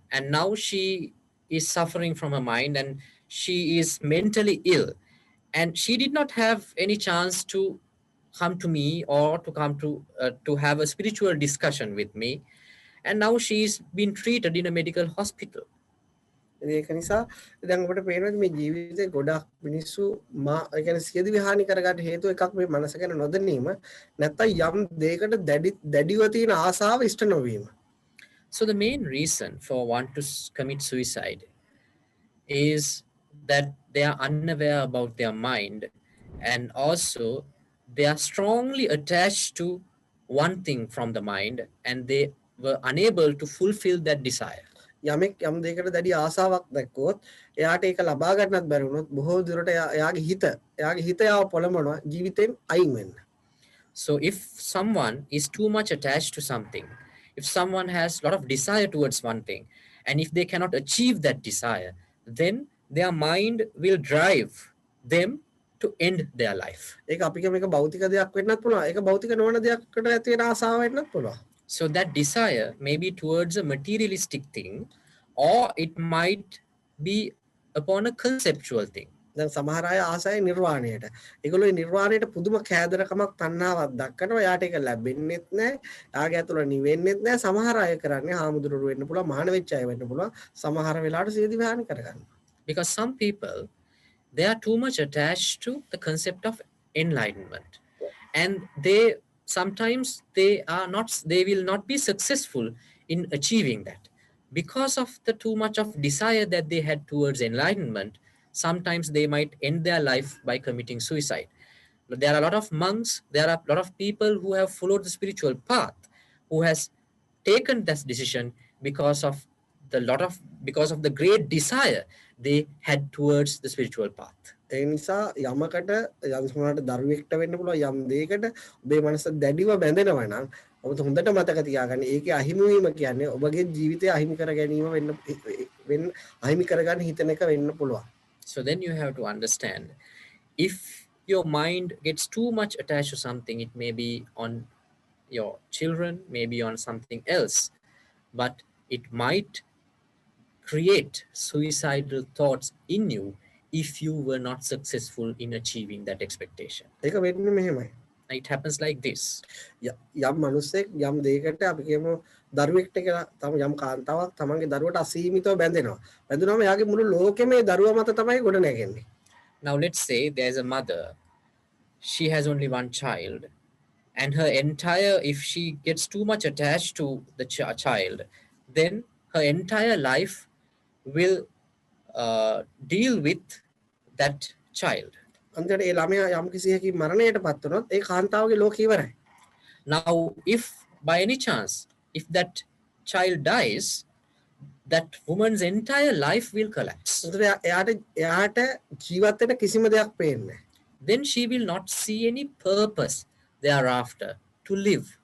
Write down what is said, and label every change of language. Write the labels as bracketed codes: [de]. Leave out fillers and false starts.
[en] And now she is suffering from her mind and she is mentally ill. And she did not have any chance to come to me or to have a spiritual discussion with me. And now she's been treated in a medical hospital. [si] ඒක නිසා දැන් ඔබට පේනවා මේ ජීවිතේ ගොඩක් මිනිස්සු ඒ කියන්නේ සියදිවි හානි කරගන්න හේතුව එකක් මේ මනස ගැන නොදැනීම නැත්නම් යම් දෙයකට දැඩිව තියෙන ආසාව ඉෂ්ට නොවීම. [en] So the main reason for one to commit suicide is that they are unaware about their mind and also they are strongly attached to one thing from the mind and they were unable to fulfill that desire. [si] යමෙක් යම් දෙයකට දැඩි ආසාවක් දැක්කොත් එයාට ඒක ලබා ගන්නත් බැරි වුණොත් බොහෝ දුරට එයාගේ හිත යාව පොළඹනවා ජීවිතෙන් අයින් වෙන්න. [en] So if someone is too much attached to something, if someone has a lot of desire towards one thing, and if they cannot achieve that desire, then their mind will drive them to end their life. [si] ඒක අපි මේක භෞතික දෙයක් වෙන්නත් පුළුවන්. ඒක භෞතික නොවන දෙයකට ඇති වෙන ආසාව වෙන්නත් පුළුවන්. [en] So that desire may be towards a materialistic thing, or it might be upon a conceptual thing. [si] දැන් සමහර අය ආසයි නිර්වාණයට. ඒගොල්ලෝ නිර්වාණයට පුදුම කෑදරකමක් තණ්හාවක් දක්වනවා. යාට ඒක ලැබෙන්නෙත් නැහැ. යාගේ ඇතුළ නිවෙන්නෙත් නැහැ. සමහර අය කරන්නේ හාමුදුරුවෝ වෙන්න පුළුවන්, මහාන වෙච්ච අය වෙන්න පුළුවන්. සමහර වෙලාවට සියදි විහානි කරගන්නවා. [en] Because some people, they are too much attached to the concept of enlightenment, and sometimes they will not be successful in achieving that because of the too much of desire that they had towards enlightenment. Sometimes they might end their life by committing suicide. There are a lot of monks, there are a lot of people who have followed the spiritual path, who has taken this decision because of the great desire they had towards the spiritual path. [si] ඒ නිසා යමකට යම් සමහරට දරුවෙක්ට වෙන්න පුළුවන් යම් දෙයකට ඔබේ මනස දැඩිව බැඳෙනවා නම් ඔබ හොඳට මතක තියාගන්න ඒකේ අහිමි වීම කියන්නේ ඔබගේ ජීවිතය අහිමි කර ගැනීම වෙන්න අහිමි කරගන්න හිතන එක වෙන්න පුළුවන්. [en] So then you have to understand, if your mind gets too much attached to something, it may be on your children, maybe on something else, but it might create suicidal thoughts in you if you were not successful in achieving that expectation. [si] ඒක වෙන්නේ මෙහෙමයි. [en] It happens like this. [si] යම් මිනිස්සෙක් යම් දෙයකට අපි කියමු දරුවෙක්ට කියලා තම යම් කාන්තාවක් තමන්ගේ දරුවට අසීමිතව බැඳෙනවා. බැඳුනම එයාගේ මුළු ලෝකෙම ඒ දරුවා මත තමයි ගොඩ නැගෙන්නේ. [en] Now let's say there's a mother, she has only one child, and if she gets too much attached to the child, then her entire life will deal with that child. [si] අන්තිමට ඒ ළමයා යම් කිසියකින් මරණයට පත් වුණොත් ඒ කාන්තාවගේ ලෝකය ඉවරයි. [en] Now if by any chance if that child dies, that woman's entire life will collapse. [si] එයාට ජීවත් වෙන්න කිසිම දෙයක් පේන්නේ නැහැ. [en] Then she will not see any purpose thereafter to live.